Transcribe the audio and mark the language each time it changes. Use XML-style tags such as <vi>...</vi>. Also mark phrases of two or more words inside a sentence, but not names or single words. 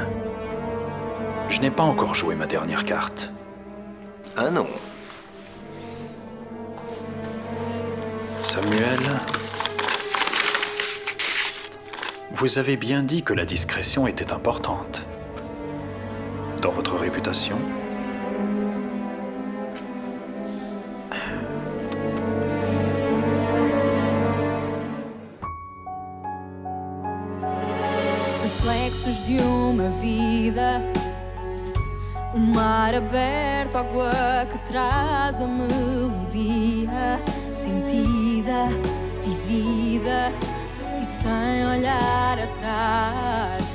<fr>Je n'ai pas encore joué ma dernière carte. Ah non. Samuel, vous avez bien dit que la discrétion était importante. Dans votre réputation?</fr> <pt>Reflexos de uma vida, mar aberto, água que traz a melodia, sentida, vivida e sem olhar atrás.</pt>